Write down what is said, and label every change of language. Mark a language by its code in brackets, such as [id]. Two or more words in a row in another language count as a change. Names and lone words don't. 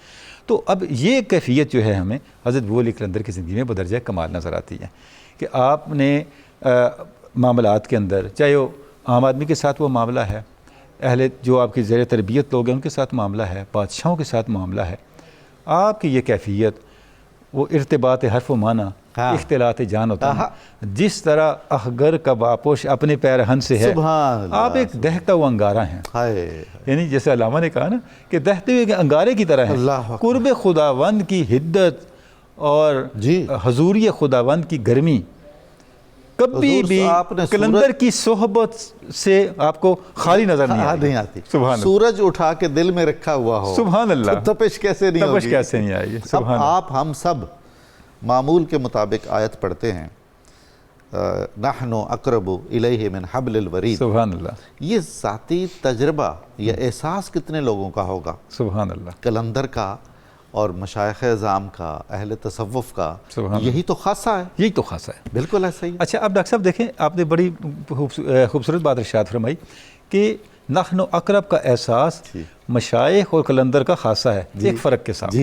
[ur] تو اب یہ کیفیت جو ہے ہمیں حضرت ابو علی قلندر کی زندگی میں بدرجہ کمال نظر آتی ہے کہ آپ نے معاملات کے اندر، چاہے وہ عام آدمی کے ساتھ وہ معاملہ ہے، اہل جو آپ کی زیر تربیت لوگ ہیں ان کے ساتھ معاملہ ہے، بادشاہوں کے ساتھ معاملہ ہے، آپ کی یہ کیفیت وہ ارتباط حرف و معنی، اختلاط جان ہوتا ہے، جس طرح اخگر کا باپوش اپنے پیرہن سے ہے، [ar] سبحان اللہ، [ur] آپ ایک دہتا ہوا انگارہ ہیں۔ ہائے، یعنی جیسے علامہ نے کہا نا کہ دہتے ہوئے انگارے کی طرح اللہ ہے، اکبر۔ قرب خداوند کی حدت اور جی، حضوری خداوند کی گرمی کبھی حضور بھی آپ نے قلندر کی صحبت سے آپ کو خالی نظر نہیں آتی۔ [ar] سبحان اللہ، [ur] سورج اٹھا کے دل میں رکھا ہوا ہو، [ar] سبحان اللہ، [ur] تو تپش کیسے نہیں ہوگی؟ تپش کیسے نہیں آئی؟ اب [ar] سبحان اللہ۔ [ur] آپ ہم سب معمول کے مطابق آیت پڑھتے ہیں، [ar] نحن اقرب الیہ من حبل الورید۔ سبحان اللہ، [ur] یہ ذاتی تجربہ یا احساس کتنے لوگوں کا ہوگا؟ [ar] سبحان اللہ، [ur] قلندر کا اور مشائخ اعظام کا، اہل تصوف کا، [ar] سبحان اللہ، [ur] یہی تو خاصہ ہے۔ یہی تو خاصا ہے۔ بالکل ایسا ہی۔ اچھا اب ڈاکٹر صاحب دیکھیں، آپ نے بڑی خوبصورت بات ارشاد فرمائی کہ [ar] نحن اقرب [ur] کا احساس مشائخ اور قلندر کا خاصہ ہے، ایک فرق کے ساتھ۔